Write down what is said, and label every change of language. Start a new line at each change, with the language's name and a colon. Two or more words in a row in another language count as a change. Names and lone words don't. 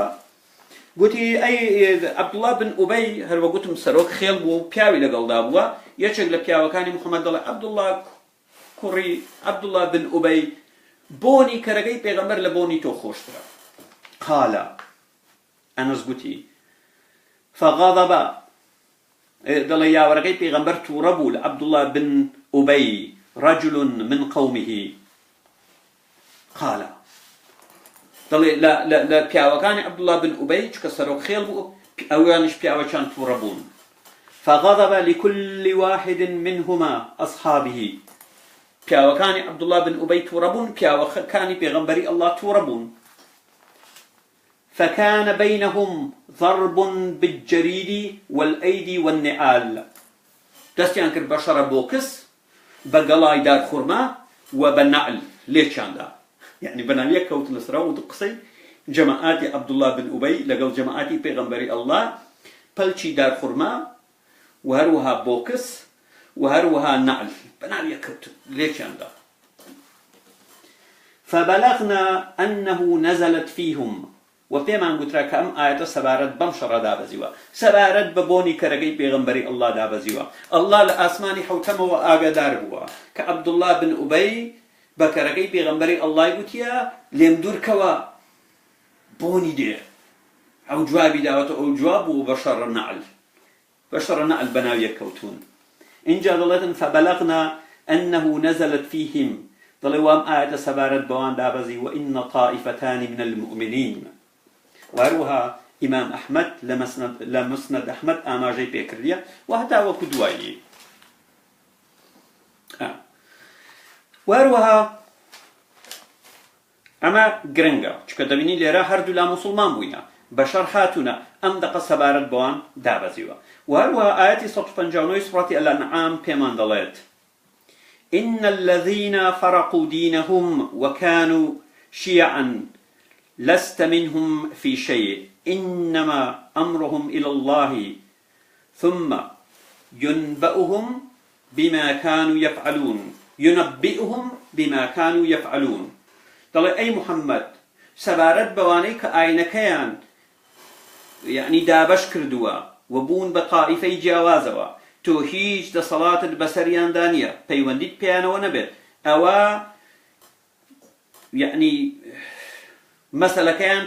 Central Kurdish: گوتی ئەی عەبدوڵڵا بن ئوبەی، هەروە گوتم سەرۆک خێڵ بووە و پیاوی لەگەڵدا بووە، یەکێک لە پیاوەکانی محەممەد دەڵێ عەبدوڵڵا کوڕی عەبدوڵڵا بن ئوبەی، بۆنی کەرەکەی پێغەمبەر لە بۆنی تۆ خۆشترە. قالە ئەنەس گوتی فغضب، دەڵێ یاوەرەکەی پێغەمبەر تووڕە بوو لە عەبدوڵڵا بن ئوبەی
Arabic: رجل من قومه.
Central Kurdish: قالە دەڵێ لە پیاوەکانی عەبدوڵڵا بن ئوبەی چکە سەرۆک خێڵ بوو، ئەویانش پیاوەکان تووڕە بوون.
Arabic: فغضب لكل واحد منهما أصحابه،
Central Kurdish: پیاوەکانی عەبدوڵڵا بن ئوبەی تووڕە بوون، پیاوەکانی پێغەمبەری ئەڵڵا تووڕە بوون.
Arabic: فكان بينهم ضرب بالجريد والأيدي والنعال،
Central Kurdish: دەستیان کرد بە شەڕە بۆکس، بە گەڵای دارخورما و بە نەعل لێکیاندا، یعنی بەناویەک کەوت لەسرا و قسەی جەماعاتی عەبدوڵڵا بن ئوبەی لەگەڵ جەماعاتی پێغەمبەری ئەڵڵا پەلچی دارخورما و هەروەها بۆکس و هەروەها نەعل بەناویەک کەوت لێکیاندا.
Arabic: فبلغنا أنه نزلت فيهم،
Central Kurdish: و پێمان گوترا کە ئەم ئاەتە سەبارەت بەم شەڕە دابەزیوە، سەبارەت بە بۆنی کەرەکەی پێغەمبەری ئەڵڵا دابەزیوە. ئەڵڵا لە ئاسمانی حەوتەمەوە ئاگادار بووە کە عەبدوڵڵا بن ئوبەی بە کەرەکەی پێغەمبەری ئەڵڵای گوتیە لێم دوورکەوە بۆنی دێ. ئەو جوابی داوەتە، ئەو جواب بوو بە شەڕە نەعل، بە شەڕە نەعل بەناویەک کەوتون. اینجا دەڵێتن
Arabic: فبلغنا أنه نزلت فيهم،
Central Kurdish: دەڵێ وام ئاەتە سەبارەت بەوان دابەزی
Arabic: وإن طائفتان من المؤمنين.
Central Kurdish: وهروها إمام أحمد لمسند أحمد ئاماژەی پێکردیە و هەتا وەکو دوایی. وهروها ئەمە گرنگە چکە دەبینی لێرە هەردوو لا موسڵمان بووینە، بەشەر هاتوونە، ئەم دەقە سەبارەت بەوان دابەزیوە. وهروها ئاەتی 159 سورەتی الأنعام پێمان دەڵێت
Arabic: إن الذين فرقوا دينهم وكانوا شيعا لست منهم في شيء إنما أمرهم إلى الله ثم ينبئهم بما كانوا يفعلون.
Central Kurdish: دەڵێ ئەی محەممەد سەبارەت بەوانەی کە ئاینەکەیان یعنی دابەش کردووە و بوون بە تائیفەی جیاوازەوە تۆ هیچ دەسەڵاتت بەسەریاندا نییە پەیوەندیت پێیانەوە نەبێت ئەوە یعنی مەسەلەکەیان